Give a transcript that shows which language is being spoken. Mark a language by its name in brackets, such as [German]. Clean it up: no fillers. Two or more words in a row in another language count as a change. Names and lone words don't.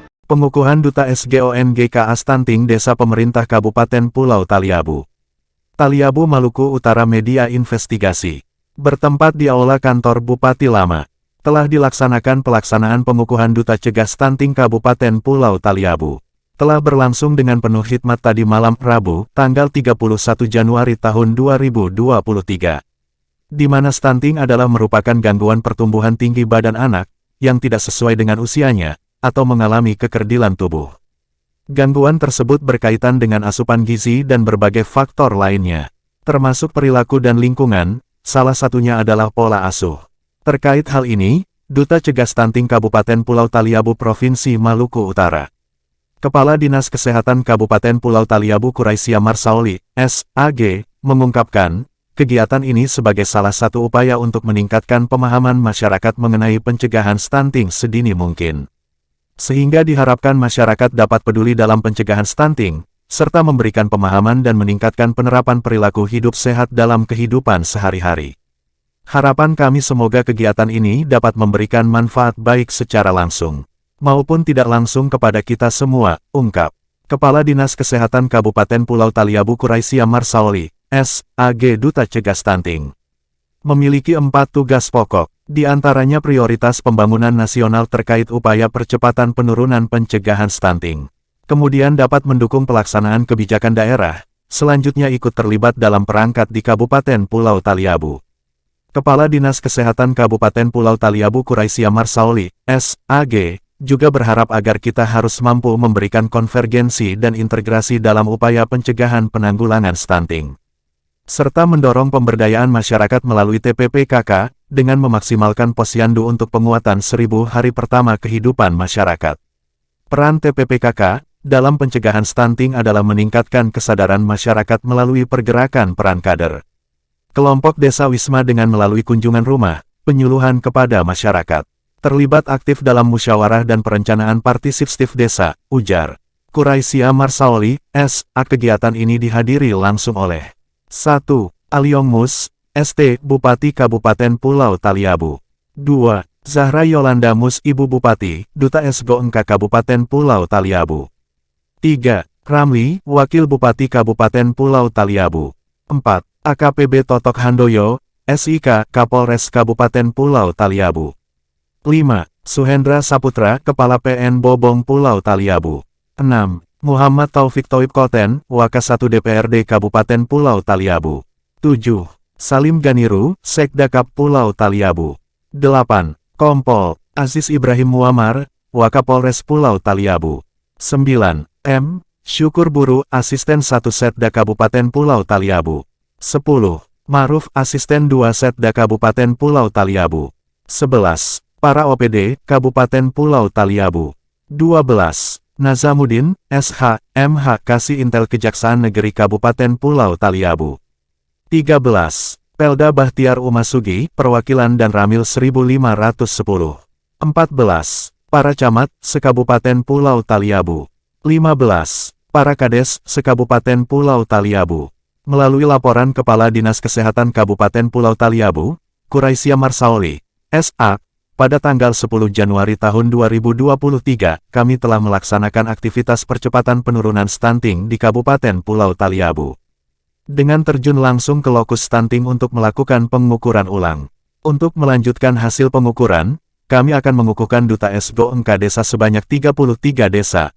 [Indonesian] Pengukuhan Duta SGONGKA Stunting Desa Pemerintah Kabupaten Pulau Taliabu. Taliabu, Maluku Utara. Media investigasi. Bertempat di Aula Kantor Bupati Lama. Telah dilaksanakan pelaksanaan pengukuhan Duta Cegah Stunting Kabupaten Pulau Taliabu. Telah berlangsung dengan penuh hikmat tadi malam Rabu, tanggal 31 Januari tahun 2023. Di mana stunting adalah merupakan gangguan pertumbuhan tinggi badan anak, yang tidak sesuai dengan usianya, atau mengalami kekerdilan tubuh. Gangguan tersebut berkaitan dengan asupan gizi dan berbagai faktor lainnya, termasuk perilaku dan lingkungan, salah satunya adalah pola asuh. Terkait hal ini, Duta Cegah Stunting Kabupaten Pulau Taliabu Provinsi Maluku Utara, Kepala Dinas Kesehatan Kabupaten Pulau Taliabu Quraisya Marsaoli, S.A.G., mengungkapkan, kegiatan ini sebagai salah satu upaya untuk meningkatkan pemahaman masyarakat mengenai pencegahan stunting sedini mungkin. Sehingga diharapkan masyarakat dapat peduli dalam pencegahan stunting, serta memberikan pemahaman dan meningkatkan penerapan perilaku hidup sehat dalam kehidupan sehari-hari. Harapan kami semoga kegiatan ini dapat memberikan manfaat baik secara langsung, maupun tidak langsung kepada kita semua, ungkap Kepala Dinas Kesehatan Kabupaten Pulau Taliabu Quraisya Marsaoli, S.A.G. Duta Cegah Stunting memiliki 4 tugas pokok, di antaranya prioritas pembangunan nasional terkait upaya percepatan penurunan pencegahan stunting. Kemudian dapat mendukung pelaksanaan kebijakan daerah, selanjutnya ikut terlibat dalam perangkat di Kabupaten Pulau Taliabu. Kepala Dinas Kesehatan Kabupaten Pulau Taliabu Quraisya Marsaoli, S.A.G., juga berharap agar kita harus mampu memberikan konvergensi dan integrasi dalam upaya pencegahan penanggulangan stunting, serta mendorong pemberdayaan masyarakat melalui TPPKK, dengan memaksimalkan posyandu untuk penguatan 1000 hari pertama kehidupan masyarakat. Peran TPPKK dalam pencegahan stunting adalah meningkatkan kesadaran masyarakat melalui pergerakan peran kader kelompok desa wisma dengan melalui kunjungan rumah, penyuluhan kepada masyarakat, terlibat aktif dalam musyawarah dan perencanaan partisipatif desa, ujar Quraisya Marsaoli, S.A. Kegiatan ini dihadiri langsung oleh 1. Aliong Mus, ST, Bupati Kabupaten Pulau Taliabu. 2. Zahra Yolanda Mus, Ibu Bupati, Duta SGONGKA Kabupaten Pulau Taliabu. 3. Ramli, Wakil Bupati Kabupaten Pulau Taliabu. 4. AKPB Totok Handoyo, SIK, Kapolres Kabupaten Pulau Taliabu. 5. Suhendra Saputra, Kepala PN Bobong Pulau Taliabu. 6. Muhammad Taufik Toib Koten, Wakas 1 DPRD Kabupaten Pulau Taliabu. 7. Salim Ganiru, Sekdakap Pulau Taliabu. 8. Kompol Aziz Ibrahim Muammar, Wakapolres Pulau Taliabu. 9. M. Syukur Buru, Asisten 1 Setda Kabupaten Pulau Taliabu. 10. Maruf, Asisten 2 Setda Kabupaten Pulau Taliabu. 11. Para OPD, Kabupaten Pulau Taliabu. 12. Nazamuddin, SH, MH, Kasih Intel Kejaksaan Negeri Kabupaten Pulau Taliabu. 13. Pelda Bahtiar Umasugi, Perwakilan dan Ramil 1510. 14. Para Camat, Sekabupaten Pulau Taliabu. 15. Para Kades, Sekabupaten Pulau Taliabu. Melalui laporan Kepala Dinas Kesehatan Kabupaten Pulau Taliabu, Quraisya Marsaoli, S.A., pada tanggal 10 Januari tahun 2023, kami telah melaksanakan aktivitas percepatan penurunan stunting di Kabupaten Pulau Taliabu, dengan terjun langsung ke lokus stunting untuk melakukan pengukuran ulang. Untuk melanjutkan hasil pengukuran, kami akan mengukuhkan Duta SGONGKA Desa sebanyak 33 desa.